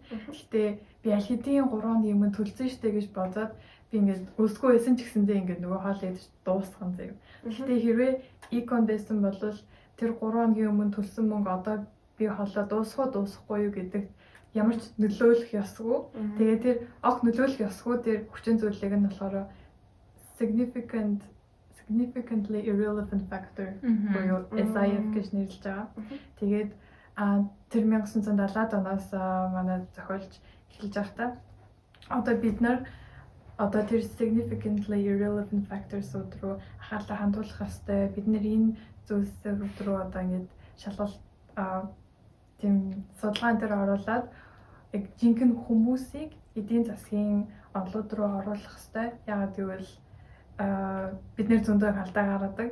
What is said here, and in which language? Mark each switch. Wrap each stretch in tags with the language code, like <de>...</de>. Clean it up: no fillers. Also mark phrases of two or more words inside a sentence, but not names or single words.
<mn>Гэхдээ би аль хэдийн 3 өдрийн өмнө төлсөн штэ гэж бодоод би ингээд өсгөө байсан ч гэсэндээ ингээд нөгөө хоол идэж дуусган заяа. Гэхдээ хэрвээ icon байсан бол тэр 3 өдрийн өмнө төлсөн мөнгө одоо би хоолоо дуусахгүй юу гэдэг ямар ч нөлөөлөх ёсгүй. Тэгээд тэр огт нөлөөлөх ёсгүй тэр хүчин зүйлийг нь болохоор</mn> <en>significantly irrelevant factor</en> <mn>буюу SIF гэж нэрлэж байгаа. Тэгээд тэр 1970-аад оноос манай зохиолч эхэлж байхдаа одоо бид нар одоо тэр</mn> <en>significantly irrelevant factors</en> <mn>руу анхаарлаа хандуулах хэрэгтэй. Бид нэр энэ зүйлсээр рүү одоо ингэж шалгалт тийм судалгаан дээр оруулаад яг жинхэнэ хүмүүсийг эдийн засгийн онолууд руу оруулах хэрэгтэй. Яагаад гэвэл бид нэр зөндөө алдаа гаргадаг.</mn>